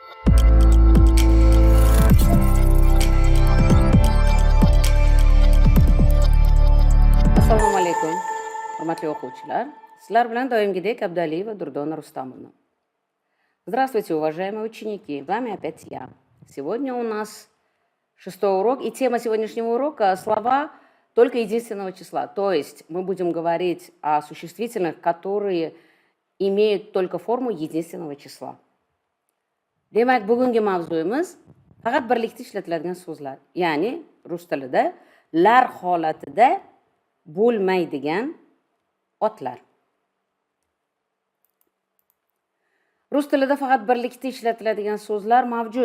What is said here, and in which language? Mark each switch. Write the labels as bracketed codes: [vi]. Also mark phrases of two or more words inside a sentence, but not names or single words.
[uz] Assalomu alaykum, hurmatli o'quvchilar. Sizlar bilan doimgidek Abdaliyeva Durdona Rustamovna. [ru] Здравствуйте, уважаемые ученики. С вами опять я. Сегодня у нас 6-й урок, и тема сегодняшнего урока – слова только единственного числа. То есть мы будем говорить о существительных, которые имеют только форму единственного числа. [uz] Demak, bugungi mavzuyimiz faqat birlikda ishlatiladigan so'zlar. Ya'ni rus tilida lar holatida bo'lmaydigan otlar. Rus tilida faqat birlikda ishlatiladigan so'zlar mavjud.